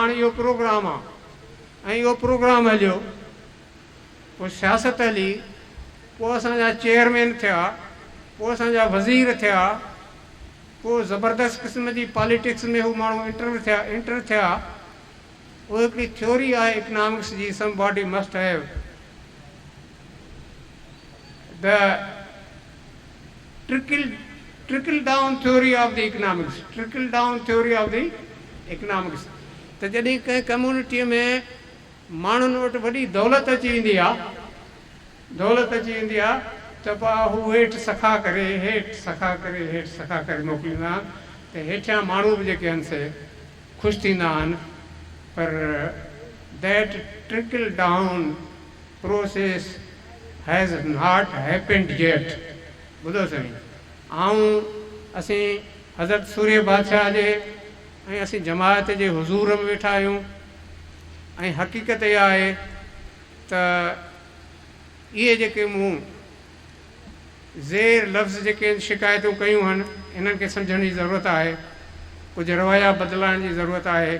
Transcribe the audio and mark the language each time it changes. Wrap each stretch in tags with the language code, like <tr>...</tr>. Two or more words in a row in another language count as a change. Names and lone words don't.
<sd>हाणे इहो प्रोग्राम आहे, ऐं इहो प्रोग्राम हलियो। पोइ सियासत हली, पोइ असांजा चेयरमैन थिया, पोइ असांजा वज़ीर थिया, पोइ ज़बरदस्त क़िस्म जी पॉलिटिक्स में हू माण्हू एंटर थिया। उहा हिकिड़ी थ्योरी आहे इकनॉमिक्स जी,</sd> <en>somebody must have the trickle down theory of the economics, trickle down theory of the economics.</en> <sd>त जॾहिं कंहिं कम्यूनिटीअ में माण्हुनि वटि वॾी दौलत अची वेंदी आहे, त पोइ हू हेठि सखा करे, हेठि सखा करे मोकिलींदा आहिनि, त हेठियां माण्हू बि जेके आहिनि से ख़ुशि थींदा आहिनि।</sd> <en>पर that trickle down process has not happened yet.</en> <sd>ॿुधो साईं, असीं हज़रत सूर्य बादशाह जे ऐं असीं जमायत जे हुज़ूर में वेठा आहियूं, ऐं हक़ीक़त इहा आहे त इहे जेके मूं ज़ेर लफ़्ज़ जेके शिकायतूं कयूं आहिनि, इन्हनि खे सम्झण जी ज़रूरत आहे, कुझु रवैया बदिलाइण जी ज़रूरत आहे।</sd>